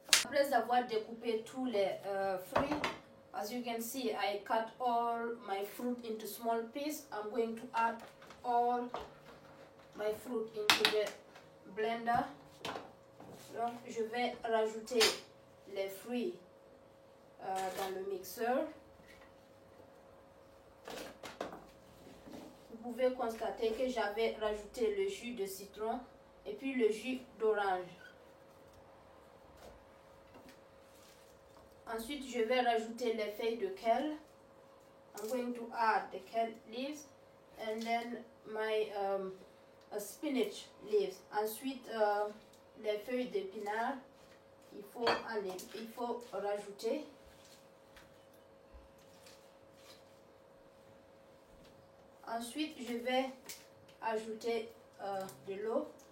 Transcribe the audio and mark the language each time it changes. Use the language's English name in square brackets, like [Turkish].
[French] Après avoir découpé tous les fruits, [English] as you can see, I cut all my fruit into small pieces. I'm going to add all my fruit into the blender. [French] Donc, je vais rajouter les fruits dans le mixeur. Vous pouvez constater que j'avais rajouté le jus de citron et puis le jus d'orange. Ensuite, je vais rajouter les feuilles de kale. [English] I'm going to add the kale leaves and then my spinach leaves. [French] Ensuite, les feuilles d'épinards, il faut rajouter. Ensuite, je vais ajouter de l'eau.